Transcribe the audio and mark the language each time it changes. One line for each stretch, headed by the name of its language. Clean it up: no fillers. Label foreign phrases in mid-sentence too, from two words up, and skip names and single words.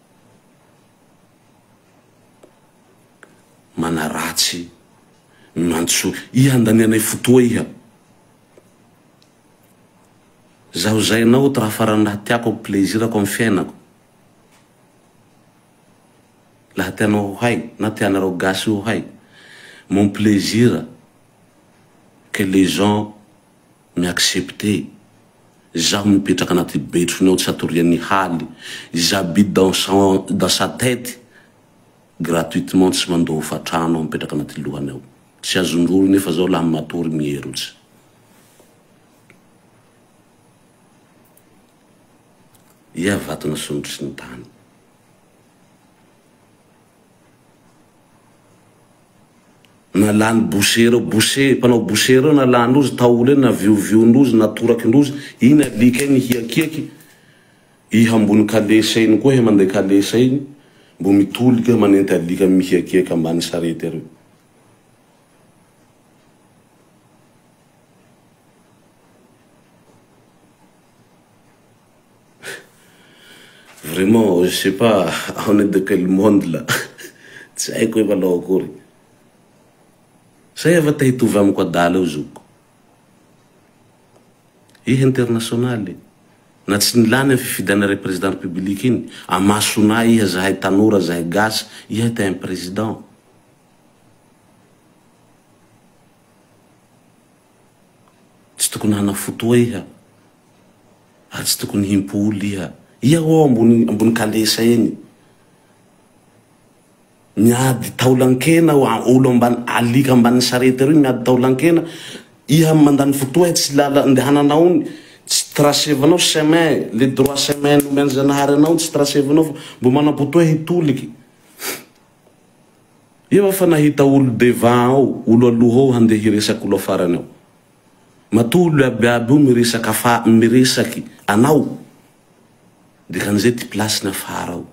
Malagasy: Manaratsy mantso iha andanianay fotoa iha. Zaho zay anao ty raha farany raha tiako amy plaisirako amy fiainako. Laha tianao ho hay, na tianareo gasy ho hay,
French: mon plaisir que les gens m'acceptent.
Malagasy: Zaho mipetraka anaty betrony ao tsy atorian'ny haly.
French: J'habite dans sa tête gratuitement,
Malagasy: tsy mandoa hofatrano aho mipetraka anaty lohany ao. Tsy azondrolo nefa zao laha matory mierotsy. Ia vatona sondro sy ny tany. Nalany boucher, mpanao boucher nalany rozy, taolo na viovionrozy, natorakindrozy, iny alika iny hiakiaky. Iha ambony kalesa iny koa iha mandeha kalesa iny, mbo mitolika manenty alika mihiakiaky ambany sarety areo.
French: Vraiment, je sais pas, on est de quel monde là.
Malagasy: Tsy haiko hoe valao akory. Say ava tahitovy amiko adala eo zoko. Iha internationale. Na tsy nilany fifidana
French: président république
Malagasy: iny. Amasonay iha zahay tanora, zahay gasy, iha ta
French: un président.
Malagasy: Tsy tokony hana fotoa iha. Ary tsy tokony himpoly iha. Iha ho ambony kalesa iny. Miady taolankena olo ambany alika ambany sarety reo miady taolankena. Iha mandany fotoa tsy lala andehananao iny. Tsy trasevanao chemin,
French: le droit chemin
Malagasy: nomeny Zanahary anao tsy trasevanao, mbo manam-potoa hitoliky. Iha fa nahita olo devant ao, olo aloha ao handeha hiresaky olo afarany ao. Matolo abiaby io miresaky anao. Dikan'izay ty place afara ao.